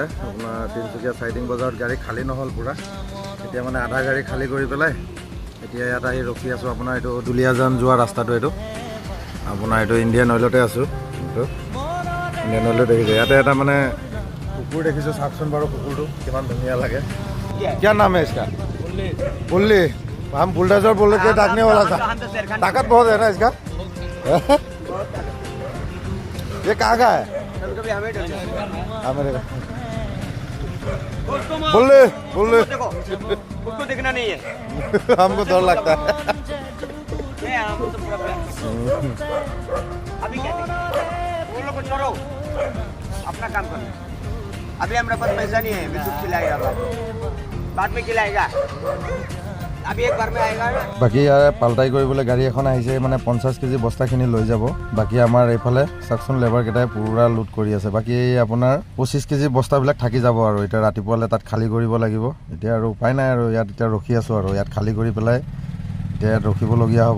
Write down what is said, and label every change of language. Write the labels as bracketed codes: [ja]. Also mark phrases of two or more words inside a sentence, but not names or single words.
[as] আপোনাৰ তিনিচুকীয়া চাইডিং বজাৰত গাড়ী খালী নহ'ল পূৰা। এতিয়া মানে আধা গাড়ী খালী কৰি পেলাই এতিয়া ইয়াত আহি ৰখি আছোঁ। আপোনাৰ এইটো দুলীয়াজান যোৱা ৰাস্তাটো, এইটো আপোনাৰ এইটো ইণ্ডিয়ান অইলতে আছোঁ। এইটো ইণ্ডিয়ান অইলত দেখিছোঁ। ইয়াতে এটা মানে কুকুৰ দেখিছোঁ, চাওকচোন বাৰু কুকুৰটো কিমান ধুনীয়া লাগে। [hi] क्या नाम है इसका? बुल्ली। हम बुलडोजर बोल के ताकने वाला था। ताकत बहुत है ना इसका। ये कहाँ का है? बुल्ली बुल्ली। उसको देखना नहीं है। हमको डर लगता है। अभी क्या वो लोग को छोड़ो, अपना काम करो। अभी हमारे पास पैसा नहीं है, मैं कुछ खिलाएगा बाद में खिलाएगा। अभी एक बार में आएगा। [as] বাকী ইয়াৰে পাল্টাই কৰিবলৈ গাড়ী এখন আহিছে, মানে 50 কেজি বস্তাখিনি লৈ যাব। বাকী আমাৰ এইফালে চাকচোন লেবাৰকেইটাই পুৰা লোড কৰি আছে। বাকী আপোনাৰ 25 কেজি বস্তাবিলাক থাকি যাব আৰু এতিয়া ৰাতিপুৱালৈ তাত খালী কৰিব লাগিব। এতিয়া আৰু উপায় নাই আৰু ইয়াত এতিয়া ৰখি আছোঁ আৰু ইয়াত খালী কৰি পেলাই এতিয়া ইয়াত ৰখিবলগীয়া হ'ব।